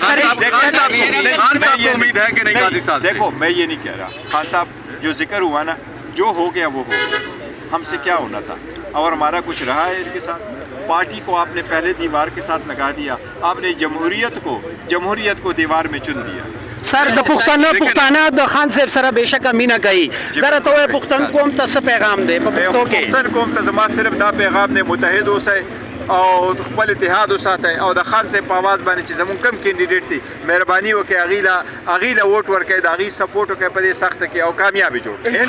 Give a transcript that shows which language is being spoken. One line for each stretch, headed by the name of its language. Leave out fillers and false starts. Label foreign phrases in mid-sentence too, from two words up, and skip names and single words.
Urdu: خان صاحب کو امید ہے کہ نہیں قاضی صاحب؟ دیکھو میں یہ نہیں کہہ رہا، خان صاحب جو ذکر ہوا نا، جو ہو گیا وہ ہو گیا، ہم سے کیا ہونا تھا، اور ہمارا کچھ رہا ہے اس کے ساتھ؟ پارٹی کو آپ نے پہلے دیوار کے ساتھ لگا دیا، آپ نے جمہوریت کو دیوار میں چن دیا۔
Pashto: سر د پښتانه د خان صاحب سره بهشکه مینه کوي، دغه ته وایي پښتون قوم ته څه پیغام دی په پښتو کې؟ پښتون قوم ته زما صرف دا پیغام دی، متحد اوسئ او خپل اتحاد وساتئ، او د خان صاحب په آواز باندې چې زمونږ کم کینډیډیټ دی مهرباني وکړئ هغې له ووټ ورکړئ، د هغې سپورټ وکړئ په دې سخته کې، او کامیابي جوړ کړئ۔